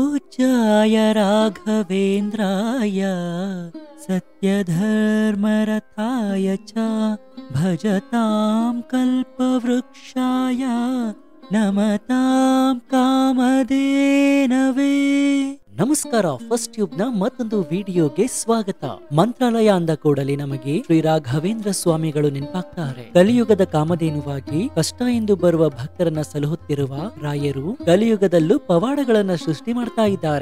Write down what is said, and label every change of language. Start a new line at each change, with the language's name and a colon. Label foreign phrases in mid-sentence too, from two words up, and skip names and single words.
Sanskrit: पूज्याय राघवेन्द्राय सत्यधर्मरताय च भजतां कल्पवृक्षाय नमतां कामधेनवे।
Kannada: ನಮಸ್ಕಾರ. ಫಸ್ಟ್ ಟ್ಯೂಬ್ ನ ಮತ್ತೊಂದು ವಿಡಿಯೋಗೆ ಸ್ವಾಗತ. ಮಂತ್ರಾಲಯ ಅಂದ ಕೂಡಲೇ ನಮಗೆ ಶ್ರೀ ರಾಘವೇಂದ್ರ ಸ್ವಾಮಿಗಳು ನೆನಪಾಗ್ತಾರೆ. ಕಲಿಯುಗದ ಕಾಮಧೇನುವಾಗಿ ಕಷ್ಟ ಎಂದು ಬರುವ ಭಕ್ತರನ್ನ ಸಲಹುತ್ತಿರುವ ರಾಯರು ಕಲಿಯುಗದಲ್ಲೂ ಪವಾಡಗಳನ್ನ ಸೃಷ್ಟಿ ಮಾಡ್ತಾ ಇದ್ದಾರೆ.